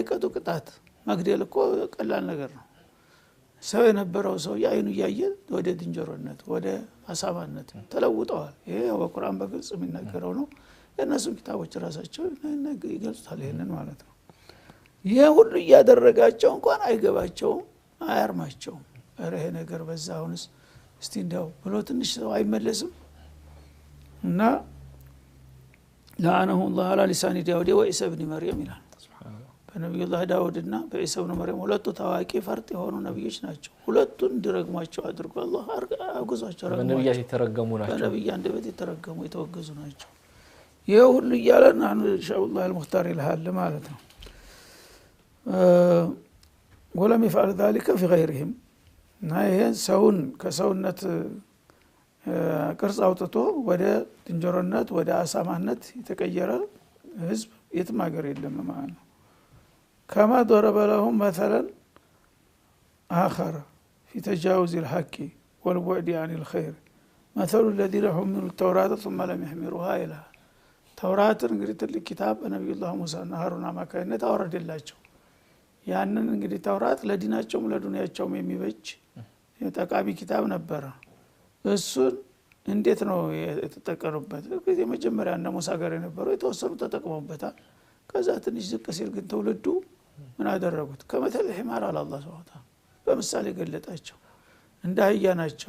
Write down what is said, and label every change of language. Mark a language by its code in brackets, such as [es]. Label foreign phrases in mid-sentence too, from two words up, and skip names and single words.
[am] ይቀጡ ቅጣት መግደል እኮ ቀላል ነገር ነው ሰው የነበረው ሰው ያይኑ ያየ ወደ ዝንጀሮነት ወደ አሳማነት ተለውጠዋል ይሄ በቁርአን በግልጽ የሚነገረው ነው የነሱ ኪታቦች ራሳቸው ይገልጻሉ ይሄንን ማለት ነው ይሄ ሁሉ ያደረጋቸው እንኳን አይገባቸውም አያርማቸውም ይሄ ነገር በዛውንስ እስቲ እንደው ብሎ ትንሽ ሰው አይመለስም እና [ar] لعنه الله على لسان داود وعيسى ابن مريم [am] ይላል በነብዩላህ ዳውድና በኢሳ ኢብኑ መርየም ሁለቱ ታዋቂ ፈርጥ የሆኑ ነብዮች ናቸው ሁለቱን ድረግማቸው አድርጎ አላህ አጉዛቸው በነብያት የተረገሙ ናቸው በነብያ እንደበት የተረገሙ የተወገዙ ናቸው ይሄ ሁሉ ይያለና ኢንሻአላህ المختار ይልሃል ማለት ነው [ar] ولم يفعل ذلك في غيرهم [am] እና ይሄ ሰውን ከሰውነት ቅርጽ አውጥቶ ወደ ዝንጀሮነት ወደ አሳማነት የተቀየረ ህዝብ የትም ሀገር የለም ማለት ነው [ar] كما ضرب لهم مثلا آخر في تجاوز الحق والبعد عن الخير مثل الذين حملوا التوراة ثم لم يحملوها إلى [am] توراة እንግዲህ ትልቅ ኪታብ ነብዩላህ ሙሳና ሃሩና ማካይነት አወረደላቸው ያንን እንግዲህ ተውራት ለዲናቸውም ለዱንያቸውም የሚበጅ የጠቃሚ ኪታብ ነበር እሱን እንዴት ነው የተጠቀሩበት ከዚህ መጀመሪያ እና ሙሳ ጋር የነበረው የተወሰኑ ተጠቅመውበታል ከዛ ትንሽ ዝቅ ሲል ግን ተውልዱ ምን አደረጉት [ar] كمثل الحمار [am] አላህ [ar] سبحانه وتعالى [am] በምሳሌ ገለጣቸው እንዳህያ ናቸው